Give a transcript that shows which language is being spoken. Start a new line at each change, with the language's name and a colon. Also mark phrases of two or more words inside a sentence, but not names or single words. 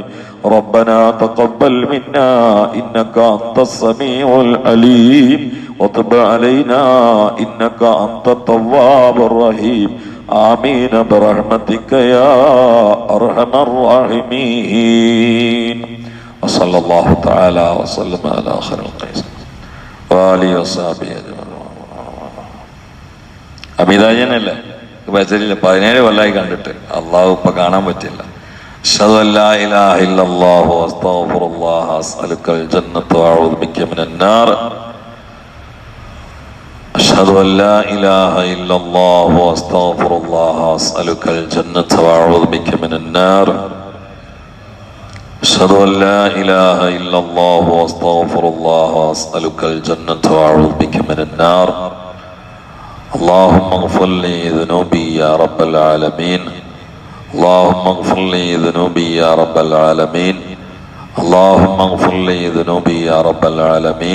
Arabic: ربنا تقبل منا إنك أنت السميع العليم، وتب علينا إنك أنت التواب الرحيم. آمين برحمتك يا أرحم الراحمين. وصلى الله تعالى وسلم على خير الخلق وآله وصحبه أجمعين.
Malayalam: അമിതാജനല്ലേ ബസരില്ല 17 കൊല്ലായി കണ്ടിട്ട്. അള്ളാഹു ഇപ്പൊ കാണാൻ പറ്റില്ല.
Arabic: أشهد أن لا إله إلا الله أستغفر الله أسألك الجنة وأعوذ بك من النار. أشهد أن لا إله إلا الله أستغفر الله أسألك الجنة وأعوذ بك من النار. أشهد أن لا إله إلا الله وأستغفر الله وأسألك الجنة وأعوذ بك من النار اللهم اغفر لي ذنوبي يا رب العالمين اللهم اغفر لي ذنوبي يا رب العالمين اللهم اغفر لي ذنوبي يا رب العالمين.